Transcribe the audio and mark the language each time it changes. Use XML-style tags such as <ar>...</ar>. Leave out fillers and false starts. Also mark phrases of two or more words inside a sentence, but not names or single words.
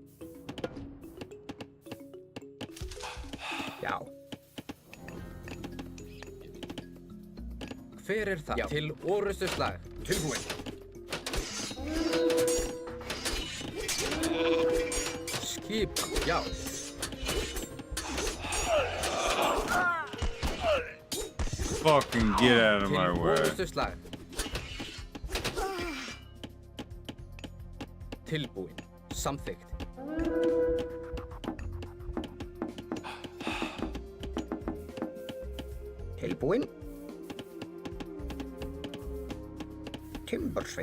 <is>Já. Hver það? Já. Til orustu slag. Tilbúin. Skipan. Já.</is> <en>Fucking get out of my way.</en> <is>Til orustu slag. Tilbúin. Samþykkt. Tilbúin. Timbursveinn.</is>